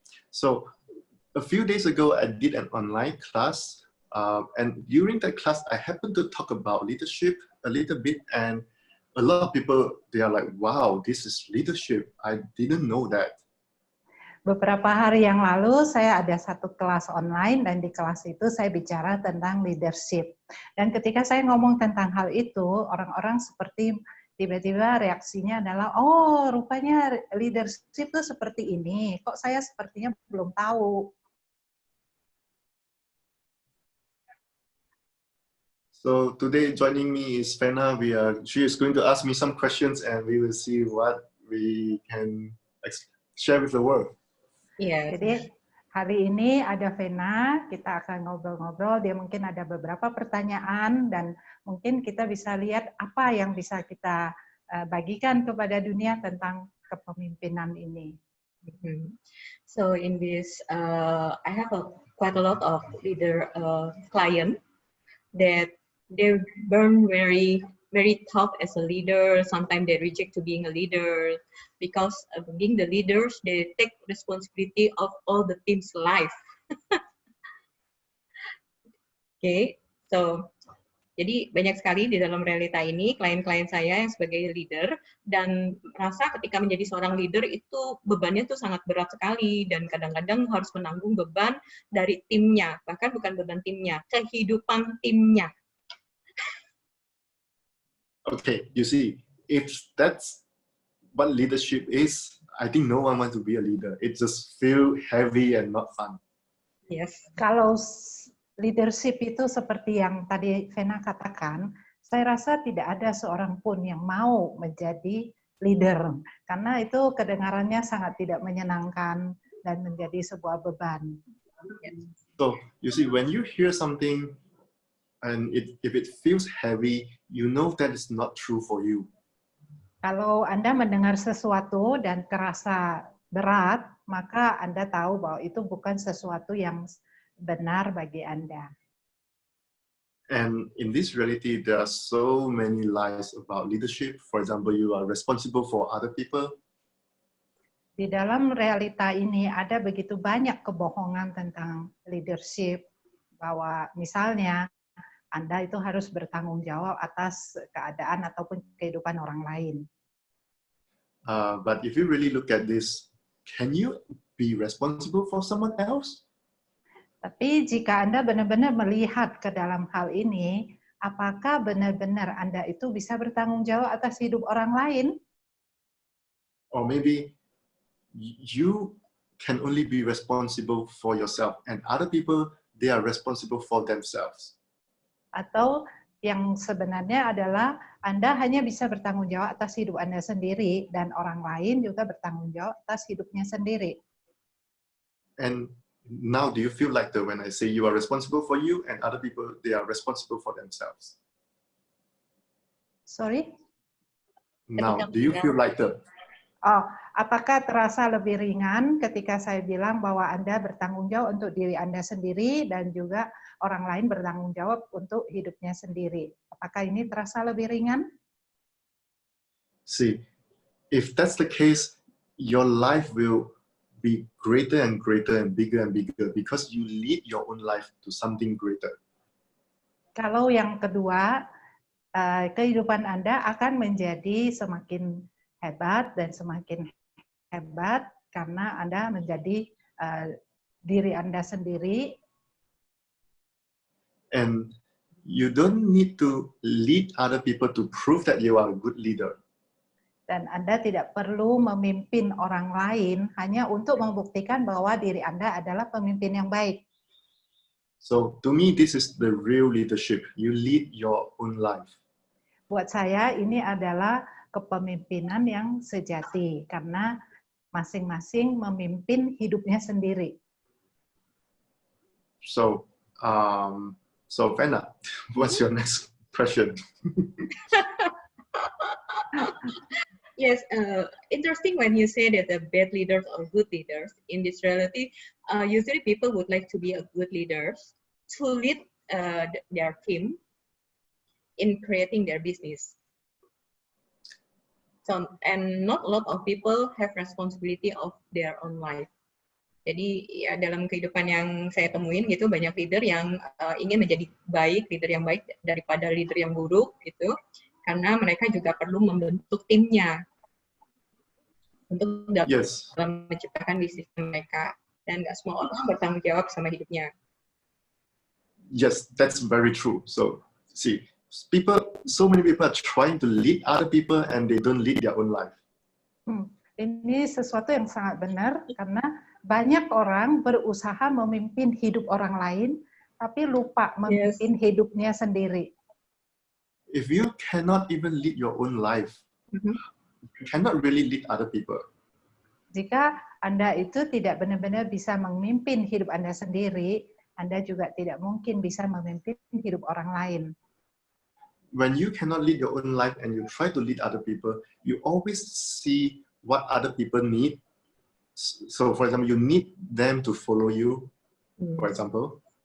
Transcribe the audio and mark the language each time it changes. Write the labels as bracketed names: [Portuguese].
[English] So a few days ago, I did an online class. And during that class, I happened to talk about leadership a little bit, and a lot of people, they are like, wow, this is leadership. I didn't know that. [Indonesian] Beberapa hari yang lalu, saya ada satu kelas online, dan di kelas itu saya bicara tentang leadership. Dan ketika saya ngomong tentang hal itu, orang-orang seperti tiba-tiba reaksinya adalah, oh rupanya leadership itu seperti ini, kok saya sepertinya belum tahu. [English] So today joining me is Fena. She is going to ask me some questions, and we will see what we can share with the world. [Indonesian] Iya. Jadi hari ini ada Fena, kita akan ngobrol-ngobrol. Dia mungkin ada beberapa pertanyaan dan mungkin kita bisa lihat apa yang bisa kita bagikan kepada dunia tentang kepemimpinan ini. [English] So in this, I have quite a lot of leader client that they burn very tough as a leader. Sometimes they reject to being a leader because of being the leaders, they take responsibility of all the team's life. [Indonesian] Okay, so jadi banyak sekali di dalam realita ini klien-klien saya yang sebagai leader dan merasa ketika menjadi seorang leader itu bebannya tuh sangat berat sekali dan kadang-kadang harus menanggung beban dari timnya, bahkan bukan beban timnya, kehidupan timnya. [English] Okay, you see, if that's what leadership is, I think no one wants to be a leader. It just feel heavy and not fun. Yes. [Indonesian] Kalau leadership itu seperti yang tadi Fena katakan, saya rasa tidak ada seorang pun yang mau menjadi leader, karena itu kedengarannya sangat tidak menyenangkan dan menjadi sebuah beban. [English] So, you see, when you hear something and if it feels heavy, you know that it's not true for you. [Indonesian] Kalau Anda mendengar sesuatu dan terasa berat, maka Anda tahu bahwa itu bukan sesuatu yang benar bagi Anda. [English] And in this reality, there are so many lies about leadership. For example, you are responsible for other people. [Indonesian] Di dalam realita ini ada begitu banyak kebohongan tentang leadership, bahwa misalnya Anda itu harus bertanggung jawab atas keadaan ataupun kehidupan orang lain. [English] But if you really look at this, can you be responsible for someone else? [Indonesian] Tapi jika Anda benar-benar melihat ke dalam hal ini, apakah benar-benar Anda itu bisa bertanggung jawab atas hidup orang lain? [English] Or maybe you can only be responsible for yourself, and other people, they are responsible for themselves. [Indonesian] Atau yang sebenarnya adalah Anda hanya bisa bertanggung jawab atas hidup Anda sendiri, dan orang lain juga bertanggung jawab atas hidupnya sendiri. [English] And now do you feel like that when I say you are responsible for you and other people, they are responsible for themselves? Sorry? Now, do you feel like that? [Indonesian] Oh, apakah terasa lebih ringan ketika saya bilang bahwa Anda bertanggung jawab untuk diri Anda sendiri dan juga orang lain bertanggung jawab untuk hidupnya sendiri? Apakah ini terasa lebih ringan? [English] See, if that's the case, your life will be greater and greater and bigger because you lead your own life to something greater. [Indonesian] Kalau yang kedua, kehidupan Anda akan menjadi semakin hebat dan semakin hebat karena Anda menjadi diri Anda sendiri. [English] And you don't need to lead other people to prove that you are a good leader. [Indonesian] Dan Anda tidak perlu memimpin orang lain hanya untuk membuktikan bahwa diri Anda adalah pemimpin yang baik. [English] So to me, this is the real leadership. You lead your own life. [Indonesian] Buat saya ini adalah kepemimpinan yang sejati karena masing-masing memimpin hidupnya sendiri. [English] So So Vanna, what's your next question? Yes, interesting when you say that the bad leaders or good leaders. In this reality, usually people would like to be a good leaders to lead their team in creating their business. So, and not a lot of people have responsibility of their own life. [Indonesian] Jadi ya dalam kehidupan yang saya temuin gitu banyak leader yang ingin menjadi baik, leader yang baik daripada leader yang buruk gitu. Karena mereka juga perlu membentuk timnya untuk dalam menciptakan bisnis mereka, dan nggak semua orang bertanggung jawab sama hidupnya. [English] Yes, that's very true. So see, so many people are trying to lead other people and they don't lead their own life. [Indonesian] Ini sesuatu yang sangat benar karena banyak orang berusaha memimpin hidup orang lain tapi lupa memimpin hidupnya sendiri. [English] If you cannot even lead your own life, you cannot really lead other people. [Indonesian] Jika Anda itu tidak benar-benar bisa memimpin hidup Anda sendiri, Anda juga tidak mungkin bisa memimpin hidup orang lain. [English] When you cannot lead your own life and you try to lead other people, you always see what other people need. So for example, you need them to follow you, for example.